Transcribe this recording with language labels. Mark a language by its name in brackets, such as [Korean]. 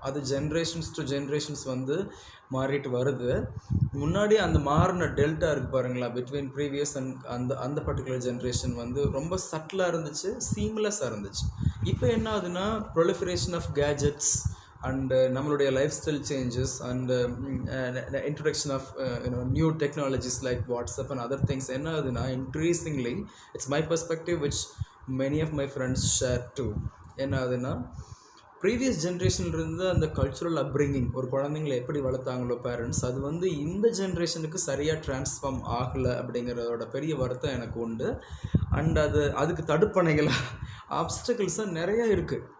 [Tamil] அது generations to generations வந்து மாறிட்டு வருது. முன்னாடி அந்த மாறின டெல்டா இருக்குது பாருங்களா, பிட்வீன் ப்ரீவியஸ் அண்ட் அந்த பர்டிகுலர் ஜென்ரேஷன் வந்து ரொம்ப சட்டிலாக இருந்துச்சு, சீம்லெஸ்ஸாக இருந்துச்சு. இப்போ என்ன ஆகுதுன்னா, [English] proliferation of gadgets and நம்மளுடைய lifestyle changes and introduction of new technologies like WhatsApp and other things [Tamil] என்ன ஆகுதுன்னா, [English] increasingly it's my perspective which many of my friends share too. [Tamil] என்ன ஆகுதுன்னா, ப்ரீவியஸ் ஜென்ரேஷன்லேருந்து அந்த கல்ச்சுரல் அப்ரிங்கிங், ஒரு குழந்தைங்களை எப்படி வளர்த்தாங்களோ parents, அது வந்து இந்த ஜென்ரேஷனுக்கு சரியாக ட்ரான்ஸ்ஃபார்ம் ஆகலை அப்படிங்கிறதோட பெரிய வருத்தம் எனக்கு உண்டு. அண்ட் அதுக்கு தடுப்பணைகளாக ஆப்ஸ்டக்கிள்ஸாக நிறையா இருக்குது.